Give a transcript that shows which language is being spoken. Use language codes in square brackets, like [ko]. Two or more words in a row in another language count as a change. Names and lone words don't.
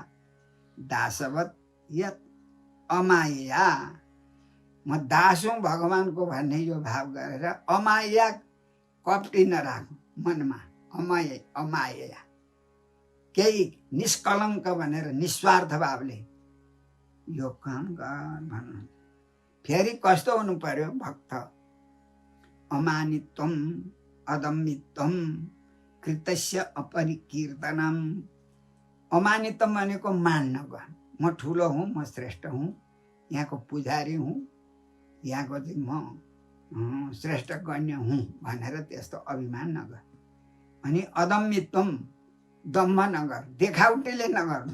[ne] दासवत यत अमाया, म दास हुँ भगवानको भन्ने यो भाव गरेर, अमाया कपटी नराख्नु मनमा, अमाया केही निष्कलङ्क भनेर निस्वार्थ भावले यो काम गर भन्नु। फेरि कस्तो हुनु पर्यो भक्त? [sa] अमानित्वम अदम्मित्वम कृतस्य अपरिकीर्तनम। [ne] अमानित्वम भनेको मान नगर्नु, म ठुलो हुँ, म श्रेष्ठ हुँ, यहाँको पुजारी हुँ, यहाँको चाहिँ म श्रेष्ठ गण्य हुँ भनेर त्यस्तो अभिमान नगर। अनि अदम्मित्वम, दम्भ नगर, देखाउटीले नगर्नु।